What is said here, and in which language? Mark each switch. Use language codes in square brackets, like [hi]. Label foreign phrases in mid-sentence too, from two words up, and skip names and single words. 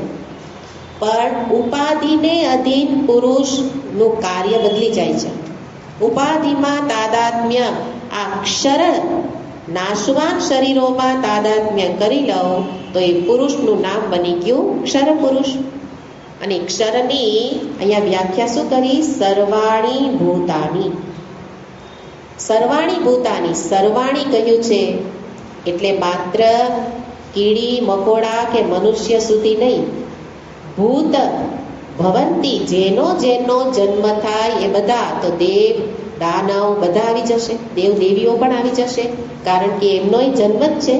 [gu] પણ ઉપાધિને અધીન પુરુષનું કાર્ય બદલી જાય છે. ઉપાધિમાં તાદાત્મ્ય, આ ક્ષર નાશવાન શરીરોમાં તાદાત્મ્ય કરી લો તો એ પુરુષનું નામ બની ગયું ક્ષર પુરુષ. અને ક્ષરની અહીંયા વ્યાખ્યા શું કરી? [sa] સર્વાણી ભૂતાની. સર્વાણી ભૂતાની. [gu] સર્વાણી કહ્યું છે એટલે માત્ર કીડી મકોડા કે મનુષ્ય સુધી નહીં, [sa] ભૂત ભવંતી, [gu] જેનો જેનો જન્મ થાય એ બધા, તો દેવ દાનવ બધા આવી જશે, દેવ દેવીઓ પણ આવી જશે. કારણ કે એમનો જન્મ જ છે.